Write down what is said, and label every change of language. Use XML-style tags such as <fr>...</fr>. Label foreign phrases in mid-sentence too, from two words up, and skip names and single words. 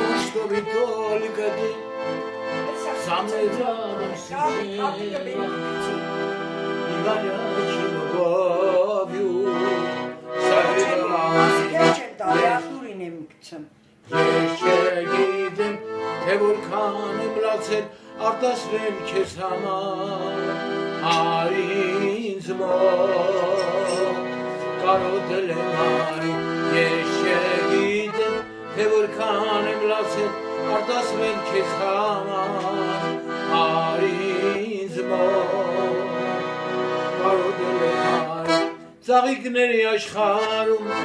<ru>чтобы только ты со мной рядом сидела и горячей любовью согревала меня.</ru> <hy>Ես չգիտեմ, թե որքան եմ լացել արտասվել քեզ համար, արի ինձ մոտ, կարոտել եմ արի, ես չգիտեմ, թե որքան եմ լացել արտասվել քեզ համար, արի ինձ մոտ, կարոտել եմ արի, ծաղիկների աշխարհում</hy>